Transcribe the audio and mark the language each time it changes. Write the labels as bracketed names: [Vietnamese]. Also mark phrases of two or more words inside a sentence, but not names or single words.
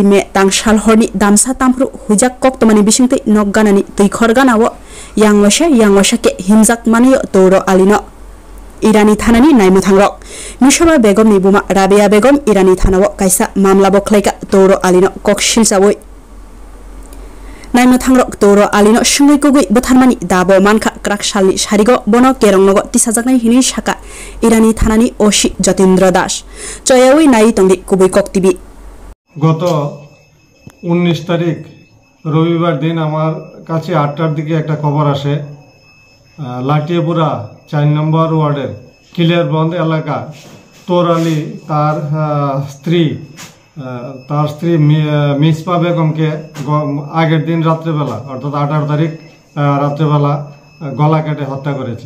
[Kok Borok] me tangsal horni damsa tamphru hujak koktomani bisingte nokganani tuikhor ganawo yangwasha ke himjak maniyo toro alino Irani thanani naimathangrok mishoba begom ni buma rabia begom Irani thanawo kaisa mamla boklaika toro alino kokshil sawoi naimathangrok toro alino sungui kugui botharmani dabo manka kraksalni sarigo bono kerongnogo tisajaknai hini saka Irani thanani oshi Jotindra Das choyawi nai tongdi kubui kok tibi [Bangla] গত 19 তারিখ রবিবার দিন আমার কাছে 8টার দিকে একটা খবর আসে লাটিয়াপুরা 4 নম্বর ওয়ার্ডের ক্লিয়ারবন্দ এলাকা তোর আলী তার স্ত্রী মিসপা বেগমকে আগের দিন রাত্রেবেলা অর্থাৎ 18 তারিখ রাত্রেবেলা গলা কেটে হত্যা করেছে।